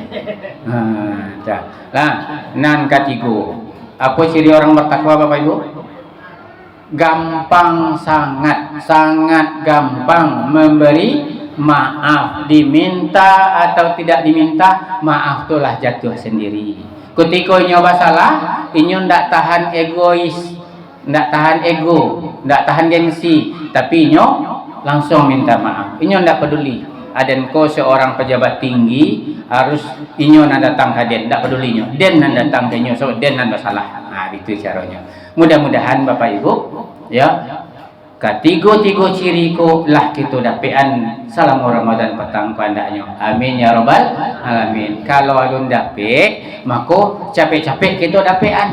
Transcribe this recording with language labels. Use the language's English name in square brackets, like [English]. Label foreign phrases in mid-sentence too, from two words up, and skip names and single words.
[Minangkabau] Nan ketiga. [Indonesian] Apa ciri orang bertakwa Bapak Ibu? Gampang, sangat gampang memberi maaf. Diminta atau tidak diminta, maaf itulah jatuh sendiri. [Minangkabau] Ketika nyoba salah, inyo ndak tahan egois, ndak tahan ego, ndak tahan gengsi, tapi inyo langsung minta maaf. Inyo ndak peduli. Adenko seorang pejabat tinggi harus inyo nan datang ke den, ndak pedulinya. Den nan datang ke inyo, so den nan bersalah. [Indonesian] Itu caranya. [Minangkabau] Mudah-mudahan Bapak Ibu, ya, ketiga ciriku lah kita dapean salam Ramadan petang pandaknya. [Arabic] آمين يا رب العالمين. [Minangkabau] Kalau alun dapet, maka capek-capek kita dapean.